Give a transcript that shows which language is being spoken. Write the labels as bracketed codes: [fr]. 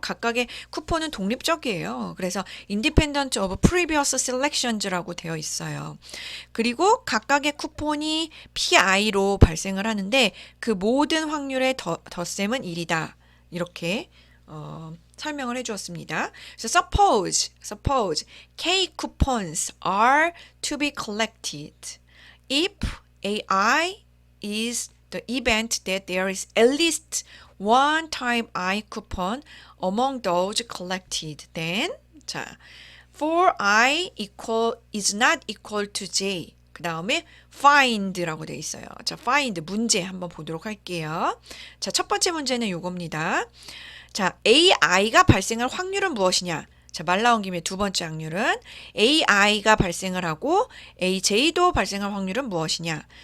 [ko] 각각의 쿠폰은 독립적이에요. 그래서 [en] independent of previous selections [ko] 라고 되어 있어요. 그리고 각각의 쿠폰이 PI로 발생을 하는데 그 모든 확률의 덧셈은 1이다. 이렇게 설명을 해주었습니다. 그래서 [en] suppose K coupons are to be collected if AI is the event that there is at least one time I coupon among those collected. Then 자, for I is not equal to J. [ko] 그 다음에 find라고 되어 있어요. 자, find 문제 한번 보도록 할게요. 자, 첫 번째 문제는 요겁니다. 자, AI가 발생할 확률은 무엇이냐? 자, 말 나온 김에 두 번째 확률은 AI가 발생을 하고 AJ도 발생할 확률은 무엇이냐?